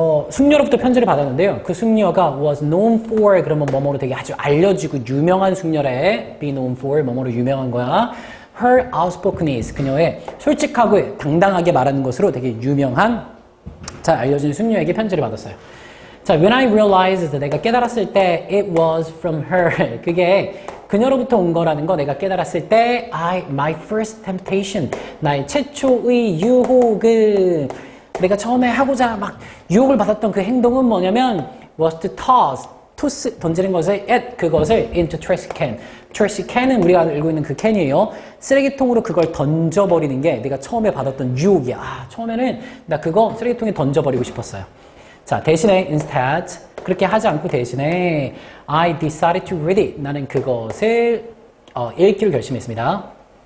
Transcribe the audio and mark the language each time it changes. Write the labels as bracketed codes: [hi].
[ko] 숙녀로부터 편지를 받았는데요. 그 숙녀가 [en] was known for, [ko] 그러면 뭐뭐로 되게 아주 알려지고 유명한 숙녀래. [en] be known for, [ko] 뭐뭐로 유명한 거야. [en] her outspokenness, [ko] 그녀의 솔직하고 당당하게 말하는 것으로 되게 유명한, 잘 알려진 숙녀에게 편지를 받았어요. [en] 자, when I realized, [ko] 내가 깨달았을 때 [en] it was from her. [ko] 그게 그녀로부터 온 거라는 거 내가 깨달았을 때 [en] my first temptation, [ko] 나의 최초의 유혹은, 내가 처음에 하고자 막 유혹을 받았던 그 행동은 뭐냐면 [en] was to toss, toss [ko] 던지는 것을 [en] at [ko] 그것을 [en] into trash can. [ko] trash can은 우리가 알고 있는 그 캔이에요. 쓰레기통으로 그걸 던져버리는 게 내가 처음에 받았던 유혹이야. 아, 처음에는 나 그거 쓰레기통에 던져버리고 싶었어요. 자, 대신에 instead 그렇게 하지 않고 대신에 [en] I decided to read it. [ko] 나는 그것을 읽기로 결심했습니다.